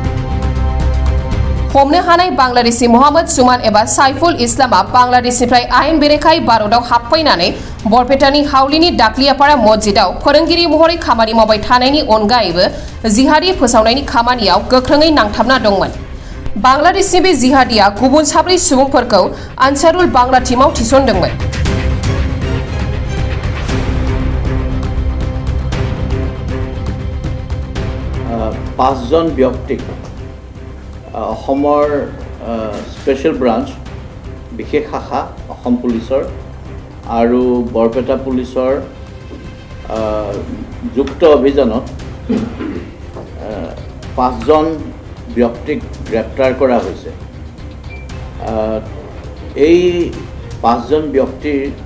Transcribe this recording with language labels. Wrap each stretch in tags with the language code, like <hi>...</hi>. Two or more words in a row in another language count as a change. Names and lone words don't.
<brx>हानाय बांलादेशी मोहम्मद सुमान एबा साइफुल इस्लामा बांलादेशनिफ्राय आयेन बेरेखायै भारतआव हाबफैनानै बरपेटानि हावलीनि दाख्लियापाड़ा मस्जिदाव फोरोंगिरि महरै खामानि मावबाय थानायनि अनगायैबो जिहादी फोसावनायनि खामानियाव गोख्रोङै नांथाबना दंमोन बांलादेशनि बे जिहादीया गुबुन साब्रै सुबुंफोरखौ आनसारुल बांला टीमाव थिसनदोंमोन</brx> <as>পাঁচজন ব্যক্তিক অসমৰ স্পেচিয়েল ব্ৰাঞ্চ বিশেষ শাখা অসম পুলিচৰ আৰু বৰপেটা পুলিচৰ যুক্ত অভিযানত পাঁচজন ব্যক্তিক গ্ৰেপ্তাৰ কৰা হৈছে এই পাঁচজন ব্যক্তিৰ</as>